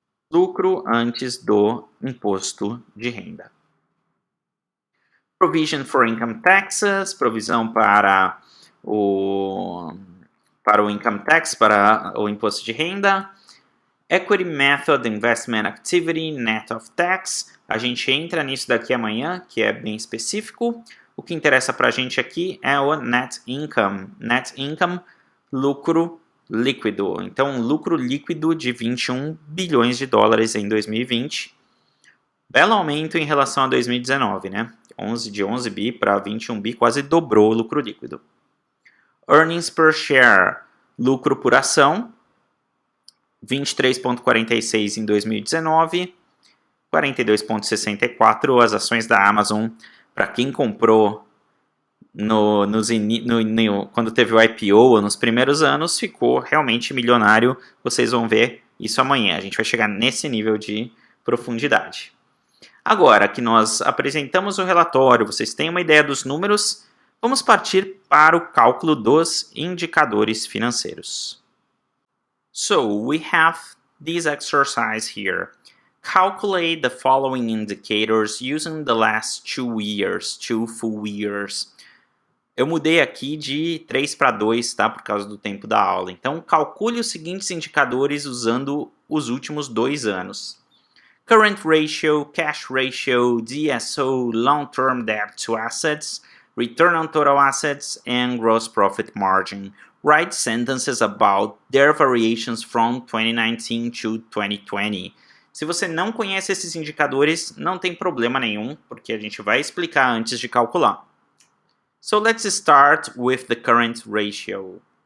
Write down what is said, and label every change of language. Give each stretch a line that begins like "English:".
Portuguese: Lucro antes do imposto de renda.
English: Provision for Income Taxes,
Portuguese: provisão para o income tax, para o imposto de renda.
English: Equity Method Investment Activity, Net of Tax.
Portuguese: A gente entra nisso daqui amanhã, que é bem específico. O que interessa para a gente aqui é o
English: Net Income. Net Income,
Portuguese: lucro líquido. Então, lucro líquido de 21 bilhões de dólares em 2020. Belo aumento em relação a 2019, né? De 11 bi para 21 bi, quase dobrou o lucro líquido.
English: Earnings per share,
Portuguese: lucro por ação, 23,46 em 2019, 42,64 as ações da Amazon. Para quem comprou quando teve o IPO nos primeiros anos, ficou realmente milionário. Vocês vão ver isso amanhã. A gente vai chegar nesse nível de profundidade. Agora que nós apresentamos o relatório, vocês têm uma ideia dos números, vamos partir para o cálculo dos indicadores financeiros.
English: So, we have this exercise here. Calculate the following indicators using the last 2 full years.
Portuguese: Eu mudei aqui de 3 para 2, tá? Por causa do tempo da aula. Então, calcule os seguintes indicadores usando os últimos 2 anos.
English: Current ratio, cash ratio, DSO, long-term debt to assets, return on total assets, and gross profit margin. Write sentences about their variations from 2019 to 2020.
Portuguese: Se você não conhece esses indicadores, não tem problema nenhum, porque a gente vai explicar antes de calcular.
English: So let's start with the current ratio.